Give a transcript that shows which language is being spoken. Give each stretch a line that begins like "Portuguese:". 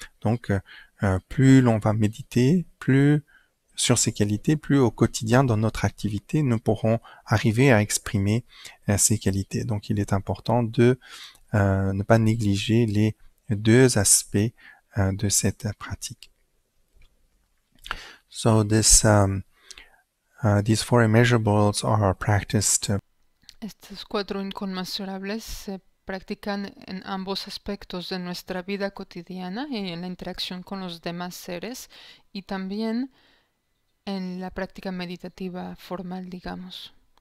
French: Donc, plus l'on va méditer, plus sur ces qualités, plus au quotidien dans notre activité, nous pourrons arriver à exprimer ces qualités. Donc, il est important de ne pas négliger les 2 aspects de cette pratique.
English: So this These four immeasurables are practiced
Spanish: Estos 4 inconmensurables se practican en ambos aspectos de nuestra vida cotidiana y en la interacción con los demás seres y también en la práctica meditativa formal, digamos.